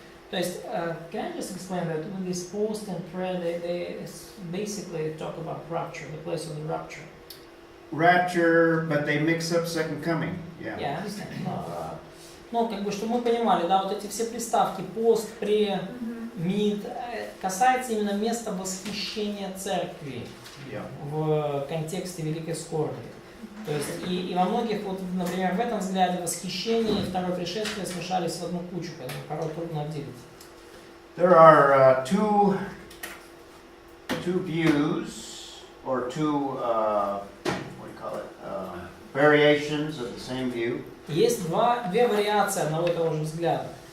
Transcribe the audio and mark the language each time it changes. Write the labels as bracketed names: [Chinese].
[Russian] То есть, [English] can I just explain that with this post and prayer, they basically talk about rapture, the place of the rapture. Rapture, but they mix up second coming. Yeah. Yeah, I understand. [Russian] Но как бы, чтобы мы понимали, да, вот эти все приставки пост, пре, мид, касается именно места восхищения церкви [English] Yeah. [Russian] в контексте великой скорби. То есть и во многих, вот, например, в этом взгляде восхищение и второе пришествие смешались в одну кучу, поэтому порой трудно отделить. [English] There are two views, or two what do you call it? Variations of the same view. [Russian] Есть две вариации одного и того же взгляда.